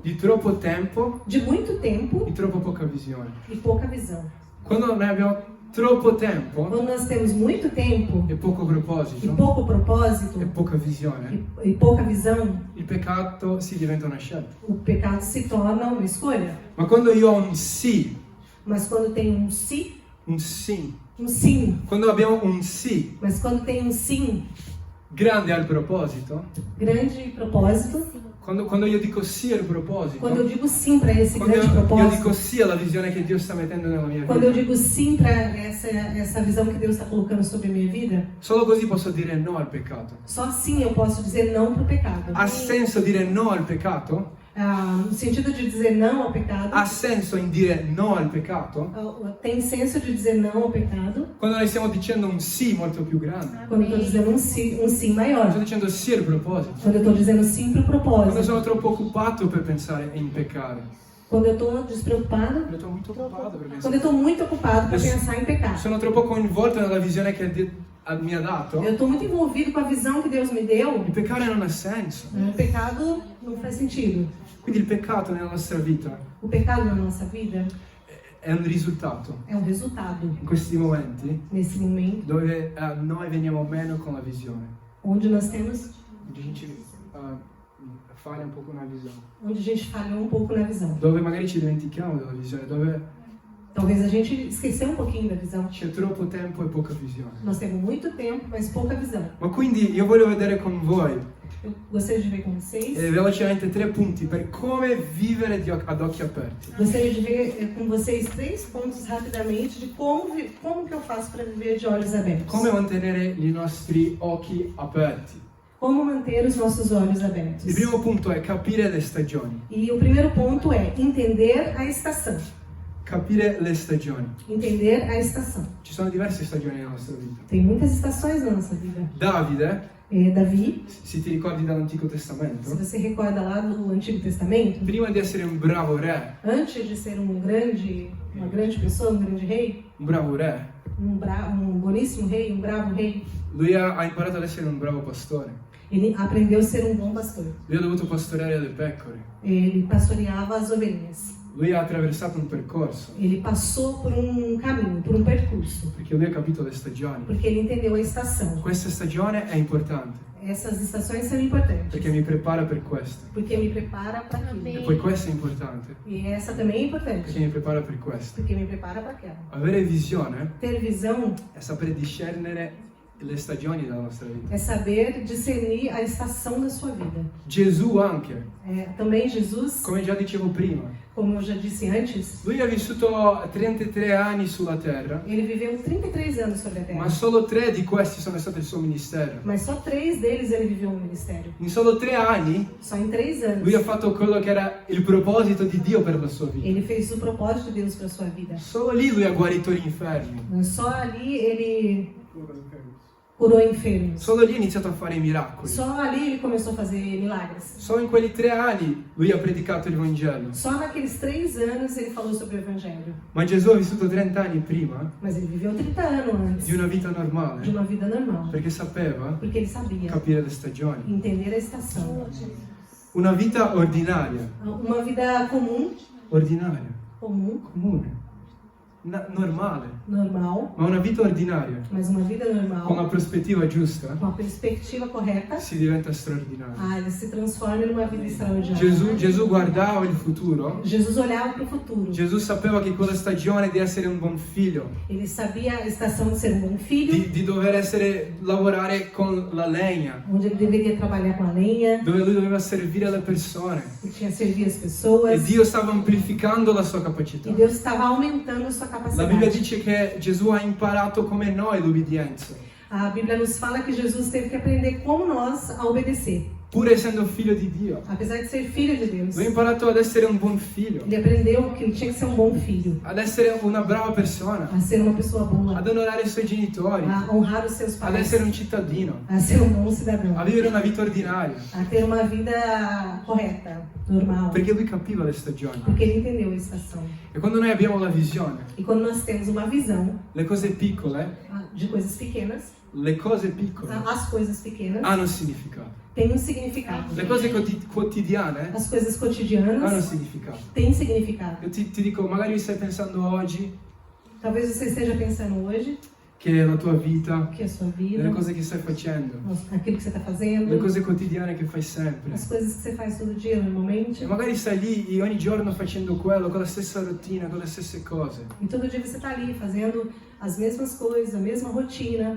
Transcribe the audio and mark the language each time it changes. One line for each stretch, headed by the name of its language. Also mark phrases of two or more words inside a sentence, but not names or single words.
Italian: di troppo tempo,
Portuguese: de muito tempo
Italian: di troppo poca visione.
Portuguese: e pouca visão.
Italian: Quando noi abbiamo troppo tempo
Portuguese: Quando nós temos muito tempo
Italian: e poco e proposito
Portuguese: pouco propósito
Italian: e poca visione,
Portuguese: e pouca visão,
Italian: il peccato si diventa una scelta.
Portuguese: o pecado se torna uma escolha.
Italian: Ma quando io ho un sì,
Portuguese: Mas quando tem um sim,
Italian: quando abbiamo un sì
Portuguese: mas quando tem um sim,
Italian: grande al proposito,
Portuguese: grande propósito,
Italian: quando io dico sì al proposito,
Portuguese: quando eu digo sim para esse quando grande
Italian: io
Portuguese: propósito,
Italian: dico sì alla visione che Dio sta mettendo nella mia
Portuguese: quando eu
Italian: vita,
Portuguese: digo sim para essa visão que Deus está colocando sobre a minha vida,
Italian: solo così posso dire no al peccato.
Portuguese: só assim eu posso dizer não para o pecado.
Italian: Ha senso dire no al peccato?
Portuguese: No sentido de dizer não ao pecado,
Italian: Ha senso in dire no al peccato?
Portuguese: tem senso de dizer não ao pecado,
Italian: Quando noi stiamo dicendo un sì molto più grande.
Portuguese: quando eu estou dizendo um sim maior,
Italian: Sto dicendo sì al proposito.
Portuguese: quando eu estou dizendo sim para o Quando propósito,
Italian: sono troppo occupato per pensare in peccare.
Portuguese: quando eu estou despreocupado, Quando estou muito
Italian: occupato per
Portuguese: quando eu
Italian: pensare.
Portuguese: estou muito ocupado para pensar em pecar.
Italian: Sono troppo coinvolto nella visione che Dio mi ha dato.
Portuguese: Eu estou muito envolvido com a visão que Deus me deu.
Italian: Il peccare non ha senso.
Portuguese: O pecado não faz sentido.
Italian: Quindi il peccato nella nostra vita
Portuguese: O pecado na nossa vida
Italian: è un risultato
Portuguese: é um resultado
Italian: in questi momenti
Portuguese: nesse momento
Italian: dove noi veniamo meno con la visione.
Portuguese: onde nós temos A gente falha
Italian: un poco una visione.
Portuguese: onde a gente falhou um pouco na visão.
Italian: Dove magari ci dimentichiamo della visione, dove
Portuguese: Talvez a gente esqueceu um pouquinho da visão.
Italian: c'è troppo tempo e poca visione.
Portuguese: Nós temos muito tempo, mas pouca visão.
Italian: Ma quindi io voglio vedere con voi
Portuguese: Eu gostaria de ver com vocês.
Italian: velocemente 3 punti per come vivere ad occhi aperti.
Portuguese: Gostaria de ver com vocês 3 pontos rapidamente de como que eu faço para viver de olhos abertos.
Italian: Come mantenere i nostri occhi aperti.
Portuguese: Como manter os nossos olhos abertos.
Italian: Il primo punto è capire le stagioni.
Portuguese: E o primeiro ponto é entender a estação.
Italian: Capire le stagioni.
Portuguese: Entender a estação.
Italian: Ci sono diverse stagioni nella nostra vita.
Portuguese: Tem muitas estações na nossa vida.
Italian: Davide,
Portuguese: Davi,
Italian: se ti ricordi dall'Antico
Portuguese: se
Italian: Testamento,
Portuguese: você recorda lá do Antigo Testamento,
Italian: prima di essere un bravo re,
Portuguese: antes de ser uma grande pessoa, um grande rei,
Italian: un bravo re,
Portuguese: um boníssimo rei, um bravo rei,
Italian: lui ha imparato ad essere un bravo pastore.
Portuguese: ele aprendeu a ser um bom pastor.
Italian: Lui ha dovuto pastoreare le pecore.
Portuguese: Ele pastoreava as ovelhas.
Italian: Lui ha attraversato un percorso,
Portuguese: Ele passou por um caminho, por um percurso,
Italian: perché lui ha capito le stagioni.
Portuguese: porque ele entendeu a estação.
Italian: Questa stagione è importante,
Portuguese: Essas estações são importantes,
Italian: perché mi prepara per questo.
Portuguese: porque me prepara para aquilo.
Italian: E poi questo è importante,
Portuguese: E essa também é importante,
Italian: perché mi prepara per questo.
Portuguese: porque me prepara para aquela.
Italian: Avere visione
Portuguese: Ter visão
Italian: è sapere discernere le stagioni della nostra vita.
Portuguese: é saber discernir a estação da sua vida.
Italian: Gesù anche,
Portuguese: Também Jesus,
Italian: come già dicevo prima,
Portuguese: como eu já disse antes,
Italian: lui ha vissuto 33 anni sulla terra,
Portuguese: ele viveu 33 anos sobre a terra.
Italian: ma solo 3 di questi sono stati il suo ministero.
Portuguese: Mas só 3 deles ele viveu no ministério.
Italian: In solo 3 anni
Portuguese: Só em 3 anos.
Italian: lui ha fatto quello che era il proposito di Dio per la sua vita.
Portuguese: Ele fez o propósito de Deus para sua vida.
Italian: Solo lì lui ha guarito gli infermi.
Portuguese: Só ali ele curou enfermos.
Italian: Solo lì ha iniziato a fare i miracoli.
Portuguese: Só ali ele começou a fazer milagres.
Italian: Solo in quelli 3 anni lui ha predicato il Vangelo.
Portuguese: Só naqueles 3 anos ele falou sobre o Evangelho.
Italian: Ma Gesù ha vissuto 30 anni prima
Portuguese: Mas ele viveu 30 anos antes
Italian: di una vita
Portuguese: de
Italian: normale,
Portuguese: uma vida normal.
Italian: perché sapeva
Portuguese: Porque ele sabia
Italian: capire le stagioni.
Portuguese: entender a estação.
Italian: Una vita ordinaria,
Portuguese: Uma vida comum,
Italian: comune, normale,
Portuguese: normal,
Italian: ma una vita ordinaria,
Portuguese: mas uma vida
Italian: con la
Portuguese: normal,
Italian: prospettiva giusta,
Portuguese: com a perspectiva correta,
Italian: si diventa straordinaria.
Portuguese: ele se transforma numa vida extraordinária.
Italian: Gesù guardava il futuro.
Portuguese: Jesus olhava para o futuro.
Italian: Gesù sapeva che quella stagione di essere un buon figlio,
Portuguese: Ele sabia a estação de ser um bom filho,
Italian: di dover lavorare con la legna,
Portuguese: onde ele deveria trabalhar com a lenha,
Italian: dove lui doveva servire le persone.
Portuguese: que tinha que servir as
Italian: E
Portuguese: pessoas.
Italian: Dio stava amplificando la sua capacità.
Portuguese: E Deus estava aumentando a sua
Italian: La
Portuguese: capacidade.
Italian: Bibbia dice che Gesù ha imparato come noi l'ubbidienza,
Portuguese: A Bíblia nos fala que Jesus teve que aprender como nós a obedecer.
Italian: pur essendo figlio di Dio.
Portuguese: Apesar de ser filho de Deus,
Italian: Lui ha imparato ad essere un buon figlio,
Portuguese: ele aprendeu que ele tinha que ser um bom filho,
Italian: ad essere una brava persona,
Portuguese: a ser uma pessoa boa,
Italian: ad onorare i suoi genitori,
Portuguese: a honrar os seus
Italian: ad
Portuguese: pais,
Italian: essere un cittadino,
Portuguese: a ser um bom cidadão,
Italian: a vivere una vita ordinaria,
Portuguese: a ter uma vida correta, normal,
Italian: perché lui capiva le stagioni.
Portuguese: porque ele entendeu a estação.
Italian: E quando noi abbiamo la visione,
Portuguese: E quando nós temos uma visão
Italian: le cose piccole,
Portuguese: de coisas pequenas,
Italian: le cose piccole
Portuguese: as coisas pequenas
Italian: hanno significato.
Portuguese: têm um significado.
Italian: Le cose quotidiane
Portuguese: As coisas
Italian: hanno
Portuguese: cotidianas
Italian: significato.
Portuguese: têm significado.
Italian: Io ti dico, magari stai pensando oggi
Portuguese: Talvez você esteja pensando hoje
Italian: che la tua vita,
Portuguese: que a sua vida,
Italian: le cose che stai facendo,
Portuguese: aquilo que você está
Italian: le
Portuguese: fazendo,
Italian: cose quotidiane che fai sempre.
Portuguese: as coisas que você faz todo dia, normalmente,
Italian: E magari stai lì ogni giorno facendo quello, con la stessa routine, con le stesse cose.
Portuguese: e todo dia você está ali fazendo as mesmas coisas, a mesma rotina.